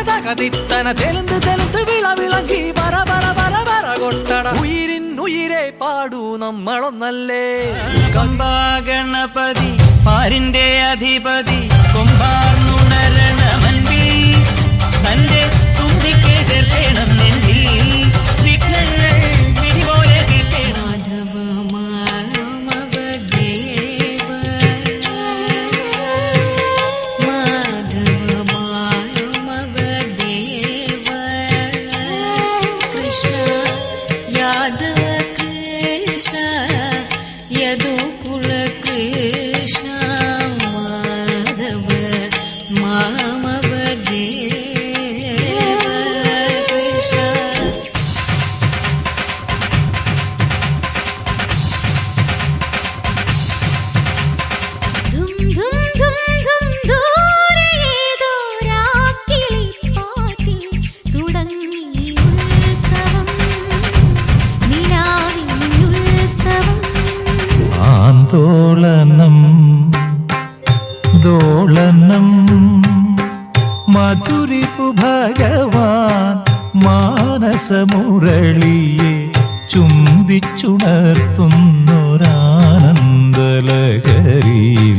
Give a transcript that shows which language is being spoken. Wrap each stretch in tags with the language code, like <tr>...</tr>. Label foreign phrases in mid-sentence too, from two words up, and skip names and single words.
<ml>തകതിത്തന തെലുന്ത് തെലുന്ത് വിളവിളങ്ങി പറ പറ പറ പറ കൊട്ടട ഉയിരിൻ ഉയിരെ പാടൂ നമ്മളൊന്നല്ലേ. ഗണപതി പാരിന്റെ അധിപതി കൊമ്പാർന്നുണരണമൻപി തന്റെ തുമ്പിക്ക് ചെല്ലണം നെഞ്ചിൽ വിഘ്നങ്ങൾ വിധിപോലെ തീർക്കണം.</ml> <sa>यादव कृष्ण यदुकुल कृष्ण माधव मामव देव कृष्ण.</sa> <ml>ധും ധും ധും ധും ദൂരെ ദൂരാകിളി പാടി തുടങ്ങി ഉത്സവം നിലാവിനുത്സവം. ആന്തോളനം ദോളനം മധുരിപു ഭഗവാൻ മാനസമുരളിയെ ചുംബിച്ചുണർത്തുന്നൊരാനന്ദലഹരിയിൽ.</ml>